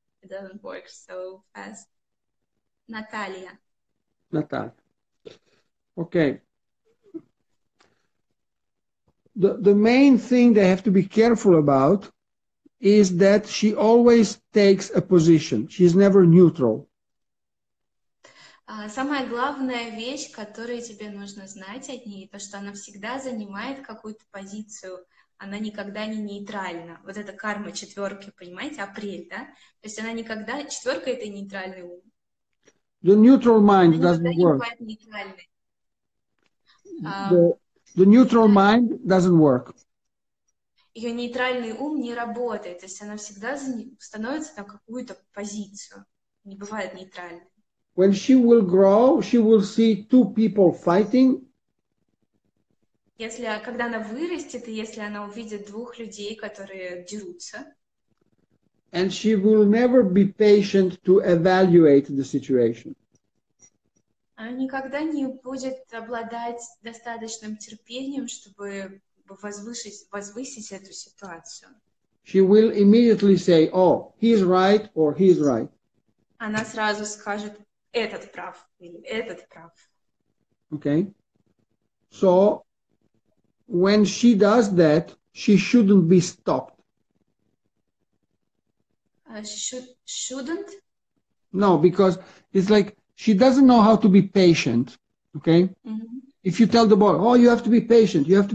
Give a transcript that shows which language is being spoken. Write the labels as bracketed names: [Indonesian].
[English] It doesn't work so fast. Natalia. Okay. The main thing they have to be careful about is that she always takes a position. She's never neutral. [Russian] Самая главная вещь, которую тебе нужно знать от ней, то, что она всегда занимает какую-то позицию, она никогда не нейтральна. Вот это карма четверки, понимаете, апрель, да? То есть она никогда... Четверка — это нейтральный ум. [English] The neutral mind doesn't work. The neutral mind doesn't work. [Russian] Ее нейтральный ум не работает, то есть она всегда становится на какую-то позицию. Не бывает нейтральной. [English] When she will grow, she will see two people fighting. [Russian] Когда она вырастет, и если она увидит двух людей, которые дерутся. [English] And she will never be patient to evaluate the situation. [Russian] Она никогда не будет обладать достаточным терпением, чтобы возвысить эту ситуацию. [English] She will immediately say, oh, he's right or he's right. [Russian] Она сразу скажет, этот прав или этот прав. [English] Okay. So, when she does that, she shouldn't be stopped. Shouldn't? No, because it's like she doesn't know how to be patient. Okay. Mm-hmm. If you tell the boy, oh, you have to be patient,